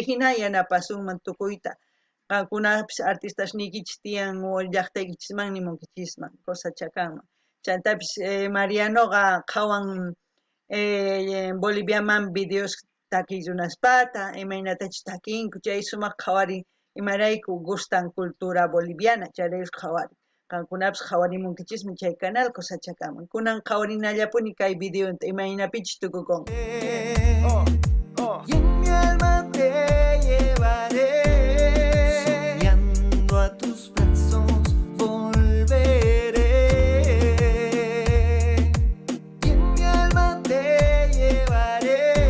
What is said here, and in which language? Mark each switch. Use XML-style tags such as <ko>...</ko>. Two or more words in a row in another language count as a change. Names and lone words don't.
<qu>hina yanapasunman tukuyta qankunapis artistas nikichis tiyan llaqtaykichisman nimunkichisman chakanman chantapis Marianoqa qhawan Boliviaman videos takiy runaspata imaynatachus takinku chay sumaq qhawarin imarayku gustan cultura boliviana chayraykus qhawarin qankunapis qhawarimunkichismi chay canal chakanman kunan qhawarinallapuni kay videota imaynapichus tukukunqa</qu> <es>Y en mi alma te llevaré, soñando a tus brazos volveré. Y en mi alma te llevaré.</es>